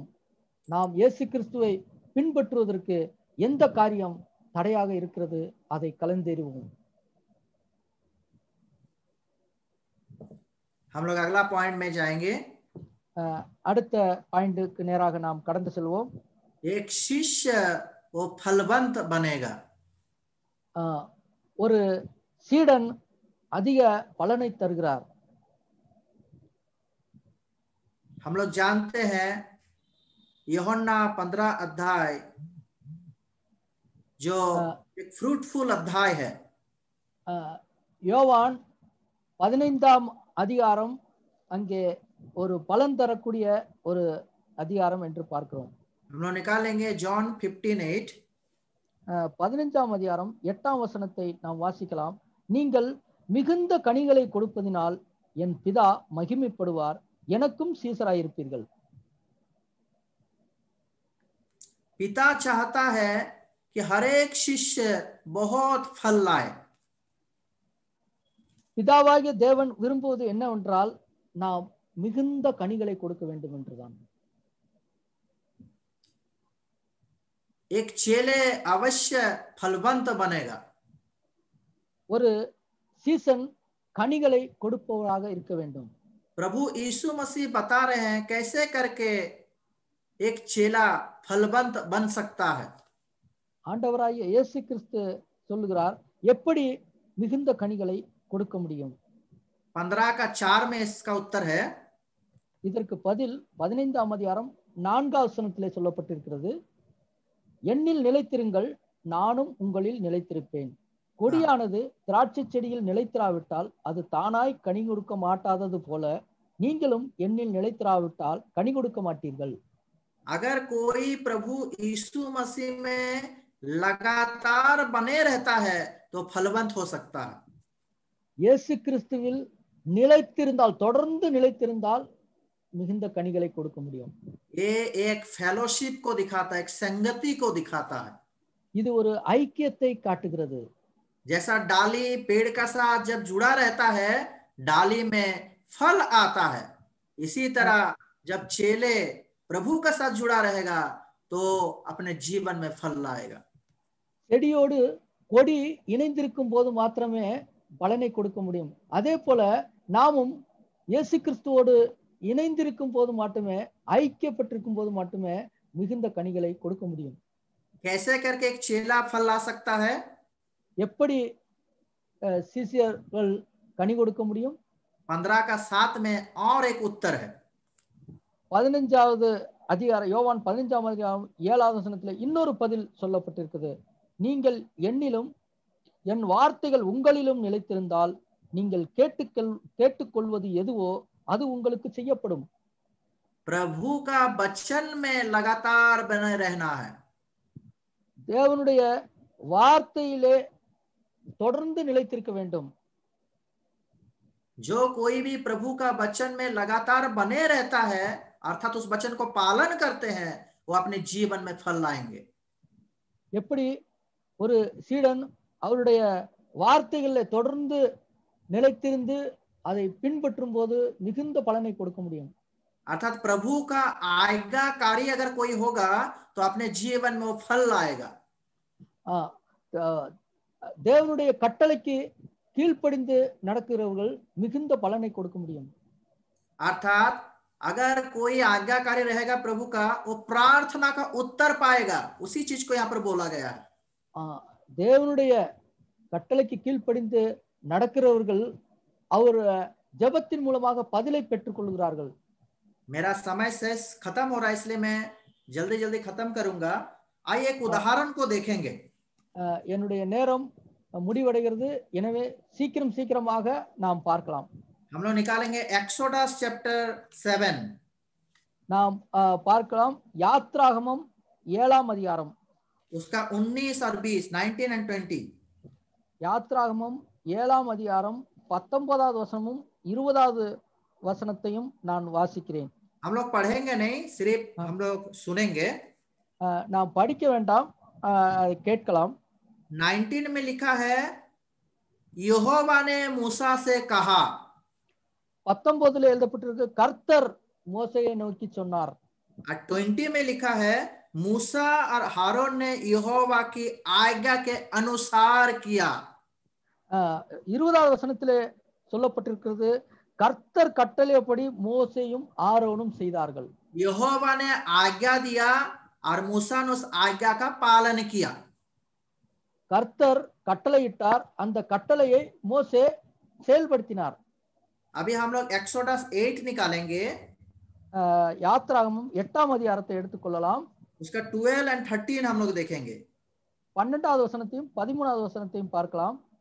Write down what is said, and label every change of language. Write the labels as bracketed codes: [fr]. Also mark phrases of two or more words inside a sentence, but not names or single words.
[ta] நாம் இயேசு கிறிஸ்துவை பின்பற்றுவதற்கு எந்த காரியம் தடையாக இருக்கிறது அதை கலந்தெறிவோம். [hi] हम लोग अगला पॉइंट में जाएंगे। [ta] அடுத்த பாயிண்ட்க்கு நேராக நாம் கடந்து செல்வோம். [hi] एक शिष्य वो फलवंत बनेगा। [ta] ஒரு சீடன் அதிக பலனை தருகிறார். [hi] हम लोग जानते हैं यूहन्ना 15 अध्याय जो एक फ्रूटफुल अध्याय है। [ta] யோவான் 15ஆம் அதிகாரம் அங்கே ஒரு பலன் தரக்கூடிய ஒரு அதிகாரம் என்று பார்க்கிறோம். [hi] हम लोग निकालेंगे जॉन 15:8। [ta] 15ஆம் அதிகாரம் 8ஆம் வசனத்தை நாம் வாசிக்கலாம். நீங்கள் மிகுந்த கனிகளை கொடுப்பதினால் என் பிதா மகிமைப்படுவார், எனக்கும் சீசராயிருப்பீர்கள். [hi] पिता चाहता है कि हर एक शिष्य बहुत फल लाए। [ta] பிதாவாகிய தேவன் விரும்புவது என்னவென்றால் நாம் மிகுந்த கனிகளை கொடுக்க வேண்டும் என்றுதான். [hi] एक चेले अवश्य फलवंत बनेगा। [ta] ஒரு சீசன் கனிகளை கொடுப்பவராக இருக்க வேண்டும். [hi] प्रभु यीशु मसीह बता रहे हैं कैसे करके एक चेला फलवंत बन सकता है। [ta] ஆண்டவராகிய இயேசு கிறிஸ்து சொல்லுகிறார் எப்படி மிகுந்த கனிகளை கொடுக்க முடியும். [hi] 15:4 में इसका उत्तर है। [ta] இதற்கு பதில் 15ஆம் அதிகாரம் 4ஆம் வசனத்திலே சொல்லப்பட்டிருக்கிறது. என்னில் நிலைத்திருங்கள், நானும் உங்களில் நிலைத்திருப்பேன். கொடியானது திராட்சை செடியில் நிலைத்திராவிட்டால் அது தானாய் கனி கொடுக்க மாட்டாதது போல நீங்களும் என்னில் நிலைத்திராவிட்டால் கனி கொடுக்க மாட்டீர்கள். [hi] अगर कोई प्रभु यीशु मसीह में लगातार बने रहता है तो फलवंत हो सकता है। [ta] இயேசு கிறிஸ்துவில் நிலைத்திருந்தால், தொடர்ந்து நிலைத்திருந்தால் மிகுந்த கனிகளை கொடுக்க முடியும். [hi] ये एक फेलोशिप को दिखाता है, एक संगति को दिखाता है। [ta] இது ஒரு ஐக்கியத்தை காட்டுகிறது. [hi] जैसा डाली पेड़ का साथ जब जुड़ा रहता है डाली में फल आता है, इसी तरह जब चेले प्रभु का साथ जुड़ा रहेगा तो अपने जीवन में फल लाएगा। [ta] செடியோடு கொடி இணைந்திருக்கும் போது மாத்திரமே பலனை கொடுக்க முடியும். அதே போல நாமும் இயேசு கிறிஸ்துவோடு இணைந்திருக்கும் போது மட்டுமே, ஐக்கியப்பட்டிருக்கும் போது மட்டுமே மிகுந்த கனிகளை கொடுக்க முடியும். [hi] कैसे करके एक चेला फल ला सकता है? [ta] எப்படி சீஷர்கள் கனி கொடுக்க முடியும்? [hi] 15:7 में और एक उत्तर है। [ta] 15வது அதிகாரம், யோவான் 15ஆம் அதிகாரம் 7ஆவது வசனத்துல இன்னொரு பதில் சொல்லப்பட்டிருக்குது. நீங்கள் என்னிலும் என் வார்த்தைகள் உங்களிலும் நிலைத்திருந்தால் நீங்கள் கேட்டுக்கொள்வது எதுவோ அது உங்களுக்கு செய்யப்படும். [hi] प्रभु का वचन में लगातार बने रहना है। [ta] தேவனுடைய வார்த்தையிலே தொடர்ந்து நிலைத்திருக்க வேண்டும். [hi] जो कोई भी प्रभु का वचन में लगातार बने रहता है अर्थात उस वचन को पालन करते हैं वो अपने जीवन में फल लाएंगे। [ta] எப்படி ஒரு சீடன் அவருடைய வார்த்தைகளில் தொடர்ந்து நிலைத்திருந்து அதை பின்பற்றும் போது மிகுந்த பலனை கொடுக்க முடியும். [hi] अर्थात प्रभु का आज्ञाकारी अगर कोई होगा तो अपने जीवन में वो फल लाएगा। [ta] தேவனுடைய கட்டளைக்கு கீழ்ப்படிந்து நடக்கிறவர்கள் மிகுந்த பலனை கொடுக்க முடியும். [hi] अर्थात अगर कोई आज्ञाकारी रहेगा प्रभु का, वो प्रार्थना का उत्तर पाएगा। उसी चीज को यहाँ पर बोला गया है। [ta] தேவனுடைய கட்டளைக்கு கீழ்ப்படிந்து நடக்கிறவர்கள் அவர் ஜெபத்தின் மூலமாக பதிலை பெற்றுக் கொள்கிறார்கள். [hi] मेरा समय से खत्म हो रहा है इसलिए मैं जल्दी जल्दी खत्म करूंगा। आइए एक उदाहरण को देखेंगे। [ta] என்னுடைய நேரம் முடிவடைகிறது, எனவே சீக்கிரமாக நாம் பார்க்கலாம். [hi] हम लोग निकालेंगे एक्सोडस चैप्टर 7। [ta] நாம் பார்க்கலாம் யாத்ராகமம் 7ஆம் அதிகாரம், [hi] उसका 19 और 20, 19 and 20। [ta] யாத்ராகமம் 7ஆம் அதிகாரம் 19வது வசனமும் 20வது வசனத்தையும் நான் வாசிக்கிறேன். [hi] हम लोग पढ़ेंगे नहीं, सिर्फ हम लोग सुनेंगे। [ta] நாம் படிக்க வேண்டாம், கேட்கலாம். [hi] 19 में लिखा है यहोवा ने मूसा से कहा। [ta] 19 எழுதப்பட்டிருக்கு கர்த்தர் மோசேயை நோக்கி சொன்னார். [hi] 20 में लिखा है मूसा और हारून ने यहोवा की आज्ञा के अनुसार किया। [ta] 20வது வசனத்திலே சொல்லப்பட்டிருக்கிறது கர்த்தர் கட்டளைப்படி மோசேயும் ஆரோனும் செய்தார்கள். [hi] यहोवा ने आज्ञा दिया और मूसा ने उस आज्ञा का पालन किया। [ta] கர்த்தர் கட்டளையிட்டார், அந்த கட்டளையை மோசே செயல்படுத்தினார். [hi] अभी हम लोग एक्सोडस 8 निकालेंगे। [ta] யாத்ராகமம் 8ஆம் அதிகாரத்தை எடுத்துக்கொள்ளலாம். [hi] उसका 12 और 13 हम लोग देखेंगे। [ta] 12வது வசனத்தையும் 13வது வசனத்தையும் பார்க்கலாம்.